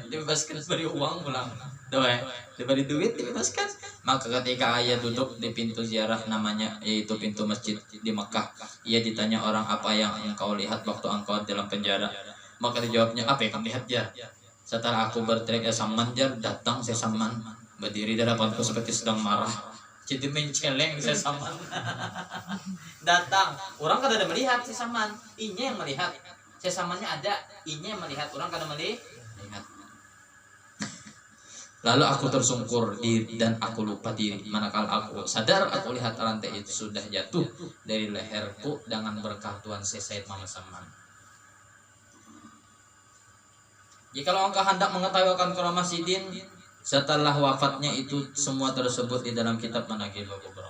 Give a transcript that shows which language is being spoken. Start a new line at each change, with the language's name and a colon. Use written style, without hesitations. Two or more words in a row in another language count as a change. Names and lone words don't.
Indonesian: Dibebaskan diberi uang pulang. Diberi duit dibebaskan. Maka ketika ayah duduk di pintu ziarah namanya yaitu pintu masjid di Mekah, ia ditanya orang apa yang engkau lihat waktu engkau dalam penjara. Maka dijawabnya apa yang kamu lihat ya? Setelah aku berteriak ya Saman jar, datang Syekh Saman berdiri di hadapanku seperti sedang marah.
Banjar: Jadi menceleng Syekh Saman. Datang, orang kan ada melihat Syekh Saman, inya yang melihat. Syekh Samannya ada, inya yang melihat, orang kan melihat.
Indonesian: Lalu aku tersungkur diri dan aku lupa diri. Manakala aku sadar, aku lihat rantai itu sudah jatuh dari leherku dengan berkah Tuan Syekh Said Muhammad Saman. Jikalau engkau hendak mengetahui akan karamah Sidin setelah wafatnya itu semua tersebut di dalam kitab Manaqibul Kubra.